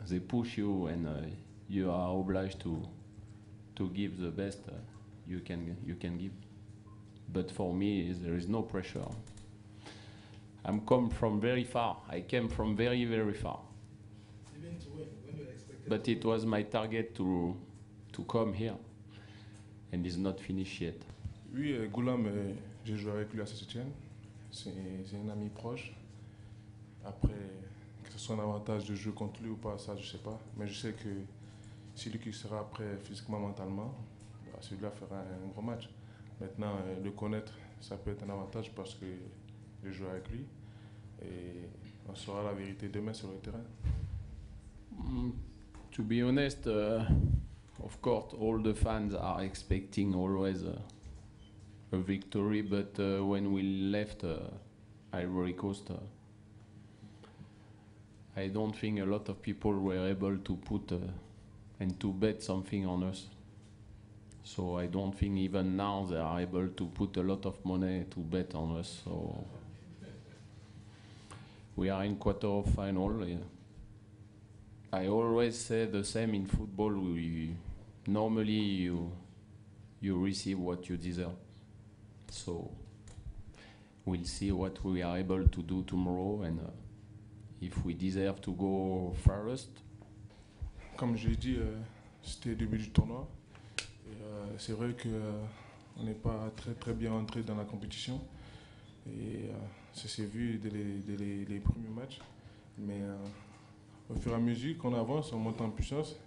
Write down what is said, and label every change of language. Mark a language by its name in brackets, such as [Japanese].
[English] They push you, and you are obliged to give the best you can give. But for me, there is no pressure. I'm come from very far. I came from very, very far. Even to when you expected. But it was my target to come here, and it's not finished yet. [French] Oui, Goulam, j'ai joué avec lui à Saint-Etienne. C'est un ami proche. Après, que ce soit un avantage de jouer contre lui ou pas, ça je sais pas. Mais je sais que si lui qui sera prêt physiquement, mentalement, bah, celui-là fera un gros match. Maintenant, le connaître, ça peut être un avantage parce que je joue avec lui. Et on saura la vérité demain sur le terrain. [English] To be honest, of course, all the fans are expecting always a victory, but when we left Ivory Coast, I don't think a lot of people were able to put and to bet something on us. So I don't think even now they are able to put a lot of money to bet on us. So we are in quarter final. I always say the same in football. Normally you receive what you deserve. So we'll see what we are able to do tomorrow, and if we deserve to go first. [French] Comme je l'ai dit, c'était le début du tournoi. C'est vrai qu'on n'est pas très bien entré dans la compétition. Et ça s'est vu dès les premiers matchs. Mais au fur et à mesure qu'on avance, on monte en puissance.